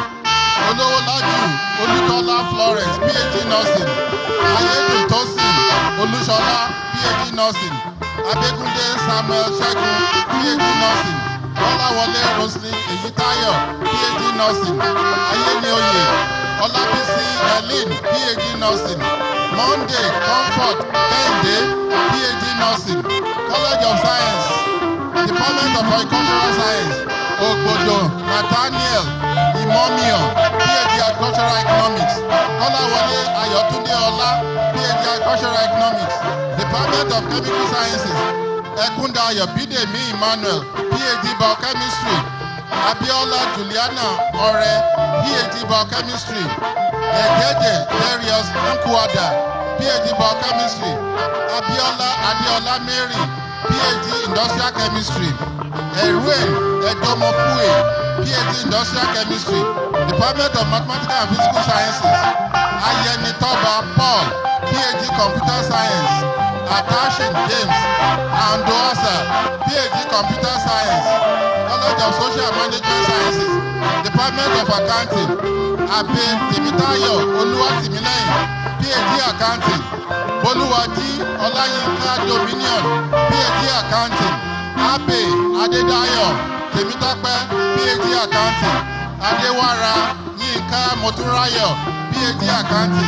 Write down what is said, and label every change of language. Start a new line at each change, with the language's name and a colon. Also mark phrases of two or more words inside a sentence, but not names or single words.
English: Olowolaju Olutola Florence, PhD Nursing. Ayedun Tosin Olushola, PhD Nursing. Abegunde Samuel Segun, PhD Nursing. Olawole Roslyn Eyitayo, PhD Nursing. Ayenioye Olabisi Helen, PhD Nursing. Monday Comfort Kende, PhD Nursing. College of Science, Department of Agricultural Science. Ogbodo Nathaniel Imomio, PhD Agricultural Economics. Kolawole Ayotunde Ola, PhD Agricultural Economics. Department of Chemical Sciences. Ekundayo Bidemi Emmanuel, PhD Biochemistry. Abiola Juliana Ore, PhD Biochemistry. Egede Darius Nkwada, PhD Biochemistry. Abiola Adeola Mary, PhD Industrial Chemistry. Erwin Edomofue, PhD Industrial Chemistry. Department of Mathematical and Physical Sciences. Ayeni Toba Paul, PhD Computer Science. Atashin James Andoasa, PhD Computer Science. College of Social and Management Sciences. Department of Accounting. Abe Timitayo Oluwatimileyin, PhD Accounting. Boluwaji Olayinka Dominion, PhD Accounting. Abe Adedayo Temitape, PhD Accounting. Adewara Yinka Moturayo, PhD Accounting.